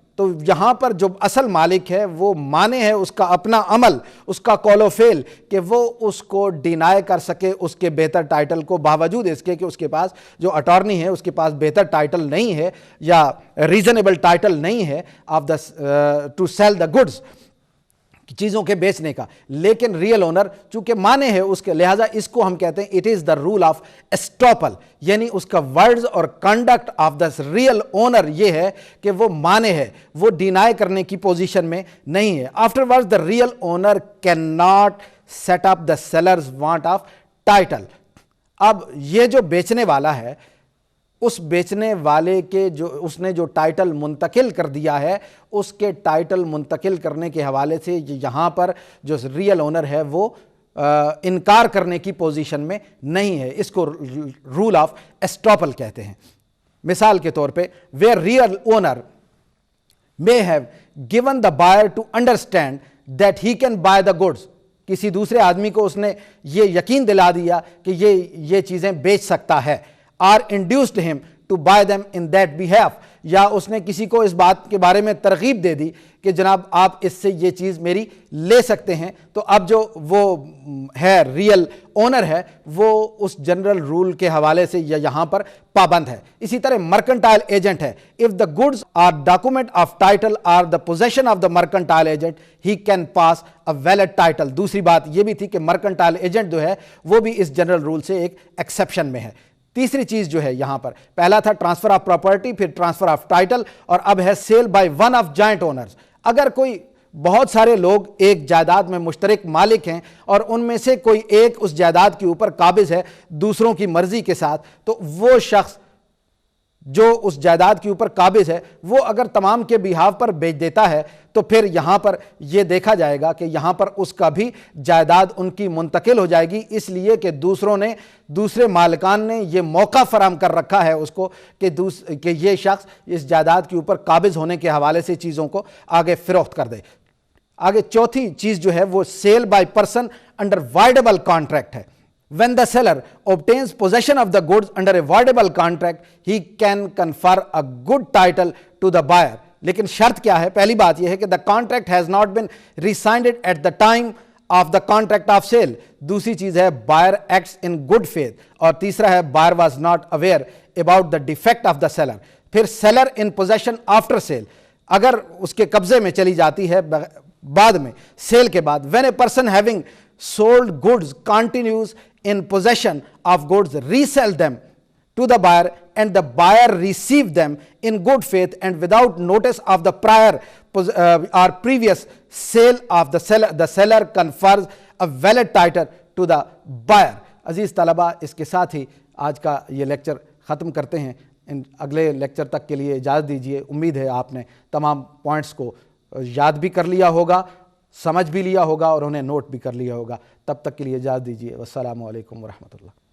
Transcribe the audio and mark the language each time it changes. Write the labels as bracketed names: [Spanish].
[Urdu] تو یہاں پر جو اصل مالک ہے وہ مانے ہے اس کا اپنا عمل، اس کا قول و فعل کہ وہ اس کو ڈینائی کر سکے اس کے بہتر ٹائٹل کو، باوجود اس کے کہ اس کے پاس جو اٹارنی ہے اس کے پاس بہتر ٹائٹل نہیں ہے یا ریزنیبل ٹائٹل نہیں ہے [English] of the to sell the goods, [Urdu] چیزوں کے بیچنے کا. لیکن ریئل اونر چونکہ مانے ہے اس کے، لہٰذا اس کو ہم کہتے ہیں [English] it is the rule of estoppel, [Urdu] یعنی اس کا ورڈز اور conduct of the real owner یہ ہے کہ وہ مانے ہے، وہ ڈینائی کرنے کی پوزیشن میں نہیں ہے. [English] Afterwards the real owner cannot set up the seller's want of title. [Urdu] اب یہ جو بیچنے والا ہے اس بیچنے والے کے جو اس نے جو ٹائٹل منتقل کر دیا ہے اس کے ٹائٹل منتقل کرنے کے حوالے سے یہاں پر جو ریئل اونر ہے وہ انکار کرنے کی پوزیشن میں نہیں ہے. اس کو رول آف اسٹاپل کہتے ہیں. مثال کے طور پہ [English] where real owner may have given the buyer to understand that he can buy the goods، [Urdu] کسی دوسرے آدمی کو اس نے یہ یقین دلا دیا کہ یہ چیزیں بیچ سکتا ہے، [English] or induced him to buy them in that behalf، [Urdu] یا اس نے کسی کو اس بات کے بارے میں ترغیب دے دی کہ جناب آپ اس سے یہ چیز میری لے سکتے ہیں. تو اب جو وہ ہے ریئل اونر ہے وہ اس جنرل رول کے حوالے سے یہاں پر پابند ہے. اسی طرح مرکنٹائل ایجنٹ ہے. [English] if the goods are document of title or the possession of the mercantile agent he can pass a valid title. [Urdu] دوسری بات یہ بھی تھی کہ مرکنٹائل ایجنٹ جو ہے وہ بھی اس جنرل رول سے ایک ایکسیپشن میں ہے. تیسری چیز جو ہے یہاں پر، پہلا تھا ٹرانسفر آف پراپرٹی، پھر ٹرانسفر آف ٹائٹل، اور اب ہے cell by one of joint owners. اگر کوئی بہت سارے لوگ ایک جائیداد میں مشترک مالک ہیں اور ان میں سے کوئی ایک اس جائیداد کے اوپر قابض ہے دوسروں کی مرضی کے ساتھ، تو وہ شخص جو اس جائیداد کے اوپر قابض ہے وہ اگر تمام کے بیہاف پر بیچ دیتا ہے تو پھر یہاں پر یہ دیکھا جائے گا کہ یہاں پر اس کا بھی جائیداد ان کی منتقل ہو جائے گی، اس لیے کہ دوسرے مالکان نے یہ موقع فراہم کر رکھا ہے اس کو کہ یہ شخص اس جائیداد کے اوپر قابض ہونے کے حوالے سے چیزوں کو آگے فروخت کر دے. آگے چوتھی چیز جو ہے وہ cell by person under voidable contract ہے. [English] When the seller obtains possession of the goods under a voidable contract, he can confer a good title to the buyer. [Urdu] لیکن شرط کیا ہے؟ پہلی بات یہ ہے کہ [English] the contract has not been re-signed at the time of the contract of sale. [Urdu] دوسری چیز ہے [English] buyer acts in good faith. [Urdu] اور تیسرا ہے [English] buyer was not aware about the defect of the seller. پھر seller in possession after sale. [Urdu] اگر اس کے قبضے میں چلی جاتی ہے بعد میں، سیل کے بعد. [English] when a person having sold goods continues in possession of goods, resell them to the buyer and the buyer receive them in good faith and without notice of the prior or previous sale of the seller confers a valid title to the buyer. [Urdu] عزیز طلبہ، اس کے ساتھ ہی آج کا یہ lecture ختم کرتے ہیں. اگلے لیکچر تک کے لیے اجازت دیجیے. امید ہے آپ نے تمام پوائنٹس کو یاد بھی کر لیا ہوگا، سمجھ بھی لیا ہوگا اور انہیں نوٹ بھی کر لیا ہوگا. تب تک کے لیے اجازت دیجیے. والسلام علیکم ورحمۃ اللہ.